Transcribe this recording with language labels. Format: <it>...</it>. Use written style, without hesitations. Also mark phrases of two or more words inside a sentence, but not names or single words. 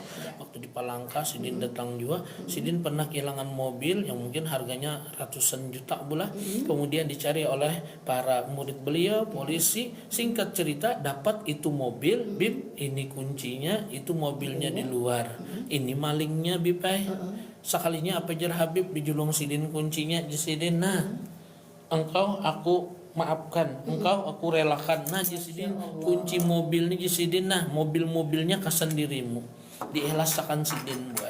<id>Waktu di Palangka Sidin datang juga, Sidin pernah kehilangan mobil yang mungkin harganya ratusan juta bulah, kemudian dicari oleh para murid beliau, polisi. Singkat cerita dapat itu mobil, Bib ini kuncinya, itu mobilnya di luar, ini malingnya Bib.</id> <bjn>Sekalinya apa jar Habib dijulung Sidin kuncinya Sidin, nah engkau aku maafkan, engkau aku relakan, nah Sidin kunci mobil nih Sidin, nah mobilnya kasan dirimu, diikhlaskan Sidin boy.</bjn>